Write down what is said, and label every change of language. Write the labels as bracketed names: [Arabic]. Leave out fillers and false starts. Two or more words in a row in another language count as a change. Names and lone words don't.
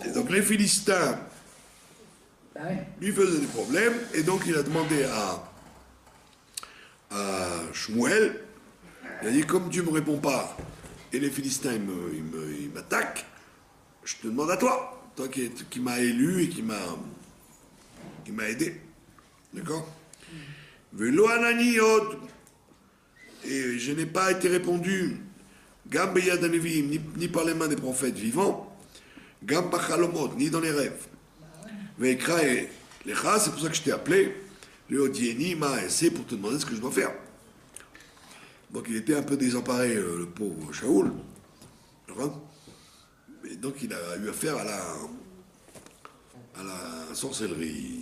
[French] Et donc les Philistins lui faisaient des problèmes, et donc il a demandé à Shmuel, il a dit comme Dieu ne me répond pas, et les Philistins ils m'attaquent, je te demande à toi qui m'a élu et qui m'a aidé. D'accord? [Hebrew] ולא ענני עוד, [French] et je n'ai pas été répondu, [Hebrew] גם ביד הנביאים, [French] ni par les mains des prophètes vivants, [Hebrew] גם בחלומות, [French] ni dans les rêves. [Hebrew] ואקרא את לך, [French] c'est pour ça que je t'ai appelé, le odieni m'a essayé pour te demander ce que je dois faire. Donc il était un peu désemparé, le pauvre Shaoul. Et donc il a eu affaire à la sorcellerie.